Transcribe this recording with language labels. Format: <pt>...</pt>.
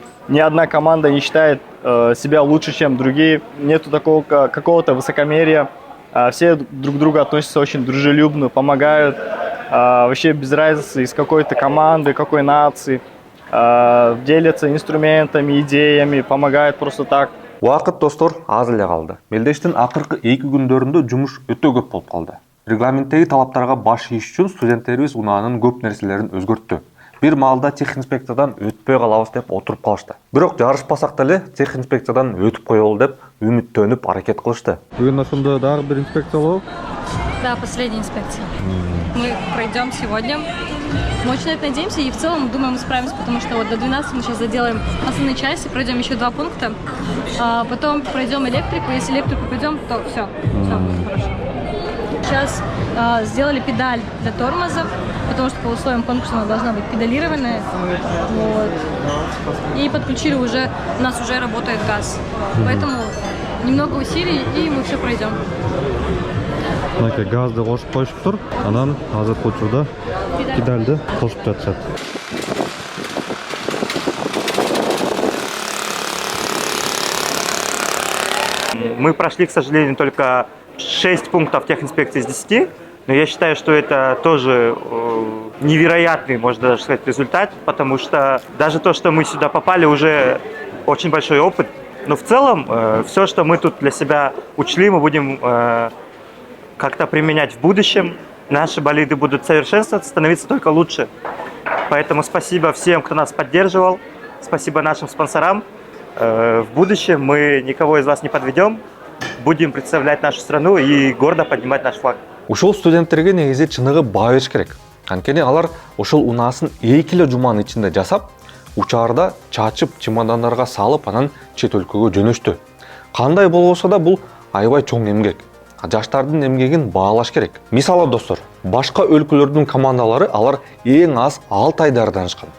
<ru>Ни одна команда не считает себя лучше, чем другие. Нету такого какого-то высокомерия. Все друг к другу относятся очень дружелюбно, помогают. Вообще без разницы из какой-то команды, какой нации. Делятся инструментами, идеями, помогают просто так.</ru> <ky>Уақыт достор аз эле калды. Мелдештин акыркы 2 күндөрүндө жумуш өтө көп болуп калды. Регламенттеги талаптарга баш ийиш үчүн студенттерибиз унаанын көп нерселерин өзгөрттү. Бир маалда тех инспекциядан өтпөй калабыз деп отуруп калышты. Бирок жарышпасак деле тех инспекциядан өтүп коелу деп үмүттөнүп аракет кылышты. Бүгін ошондо дагы бир инспекция болуп.</ky> <ru>Да, последняя инспекция. Мы пройдем сегодня. Мы очень на это надеемся и в целом думаем, мы справимся, потому что вот до 12 мы сейчас заделаем основные части, пройдем еще 2 пункта, а потом пройдем электрику. Если электрику пройдем, то все будет хорошо. Сейчас сделали педаль для тормоза, потому что по условиям конкурса она должна быть педалированная. Вот. И подключили уже, у нас уже работает газ. Поэтому немного усилий и мы все пройдем.</ru> <ky>Мынакей газды кошуп коюшуптур. Анан азыркы учурда педальды кошуп жатышат.</ky> <ru>Мы прошли, к сожалению, только 6 пунктов техинспекции из 10, но я считаю, что это тоже невероятный, можно даже сказать, результат, потому что даже то, что мы сюда попали, уже очень большой опыт. Но в целом, все, что мы тут для себя учли, мы будем как-то применять в будущем. Наши болиды будут совершенствоваться, становиться только лучше. Поэтому спасибо всем, кто нас поддерживал. Спасибо нашим спонсорам. В будущем мы никого из вас не подведем. Будем представлять нашу страну и гордо поднимать наш флаг.</ru> <ky>Ушул студенттерге негизи чыныгы баа бериш керек. Анткени алар ушул унаасын 2 эле жуманын ичинде жасап, учаарда чачып, чемодандарга салып, анан чет өлкөгө жөнөштү. Кандай болбосо да бул аябай чоң эмгек. Жаштардын эмгегин баалаш керек. Мисалы достор, башка өлкөлөрдүн командалары алар эң аз 6 ай даярданышкан.</ky>